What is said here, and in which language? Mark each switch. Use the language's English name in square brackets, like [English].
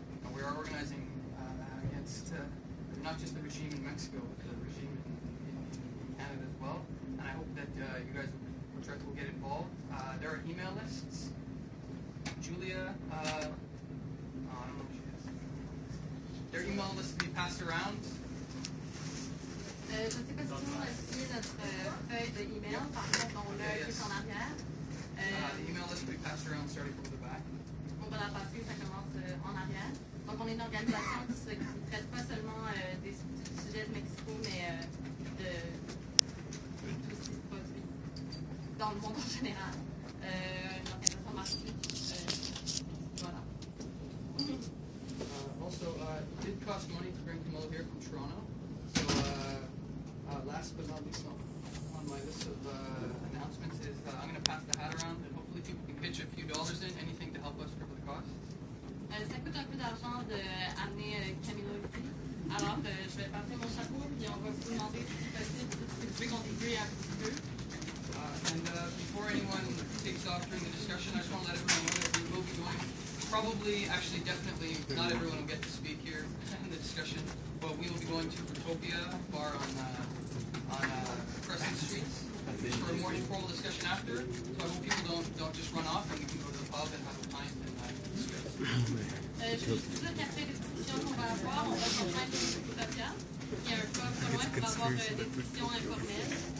[English] And we are organizing against not just the regime in Mexico, but the regime in Canada as well. And I hope that you guys will get involved. There are email lists. Julia, I don't know who she is. There are email lists to be passed around. [French] Je ne sais pas si tout le monde a signé notre feuille de email, par contre on l'a écrit en arrière. [English] The email list will be passed around starting from the back. [French] On va la passer, ça commence en arrière. Donc on est une organisation qui ne traite pas seulement des sujets de Mexico, mais de tout ce qui se produit dans le monde en général. Une organisation marxiste. Voilà. [English] Also, it did cost money to bring Camilo here from Toronto. So, last but not least on my list of announcements is I'm going to pass the hat around and hopefully people can pitch a few dollars in, anything to help us cover the cost. [French] Ça coûte un peu d'argent d'amener Camilo ici. Alors, je vais passer mon chapeau puis on va vous demander si possible si vous pouvez contribuer un petit peu. [English] And before anyone takes off during the discussion, I just want to let everyone know that we will be going, probably, actually definitely, not everyone will get to speak here in the discussion, but we will be going to Utopia bar on Crescent Street for a more informal discussion after. So I hope people don't just run off and we can go to the pub and have a pint and discuss. [French] Je veux juste dire qu'après les discussions qu'on va avoir, on va se rejoindre au Utopia. Il y a un pub pas loin pour avoir des discussions informelles.